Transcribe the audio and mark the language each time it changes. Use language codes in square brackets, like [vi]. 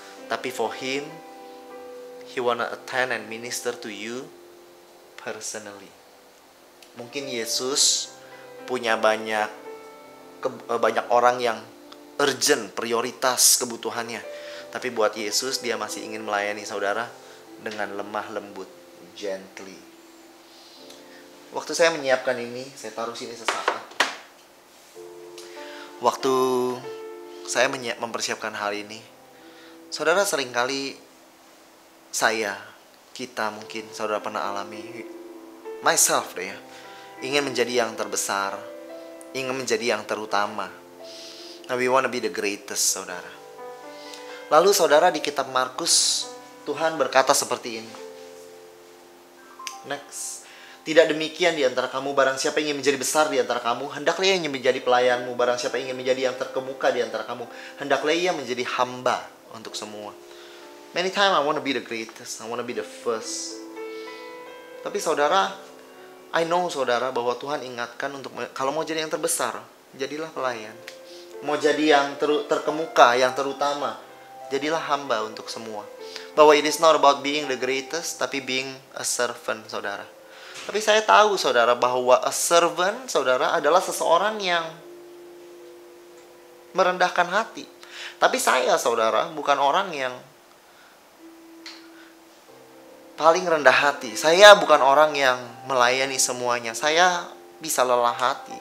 [en] Tapi for him, he wanna attend and minister to you personally. [id] Mungkin Yesus punya banyak orang yang urgent, prioritas kebutuhannya. Tapi buat Yesus, dia masih ingin melayani saudara dengan lemah lembut. Gently. Waktu saya menyiapkan ini, saya taruh sini sesaat. Waktu saya mempersiapkan hal ini, saudara, seringkali kita mungkin saudara pernah alami, myself deh ya, ingin menjadi yang terbesar, ingin menjadi yang terutama. [en] Now we wanna be the greatest, [id] saudara. Lalu saudara, di kitab Markus, Tuhan berkata seperti ini. Next. Tidak demikian di antara kamu, barang siapa ingin menjadi besar di antara kamu, hendaklah ia ingin menjadi pelayanmu. Barang siapa ingin menjadi yang terkemuka di antara kamu, hendaklah ia menjadi hamba untuk semua. [en] Many times I want to be the greatest, I want to be the first. [id] Tapi saudara, [en] I know [id] saudara bahwa Tuhan ingatkan untuk, kalau mau jadi yang terbesar, jadilah pelayan. Mau jadi yang terkemuka, yang terutama, jadilah hamba untuk semua. [en] Bahwa it is not about being the greatest, tapi being a servant, saudara. [id] Tapi saya tahu, saudara, bahwa a servant, saudara, adalah seseorang yang merendahkan hati. Tapi saya, saudara, bukan orang yang paling rendah hati. Saya bukan orang yang melayani semuanya. Saya bisa lelah hati.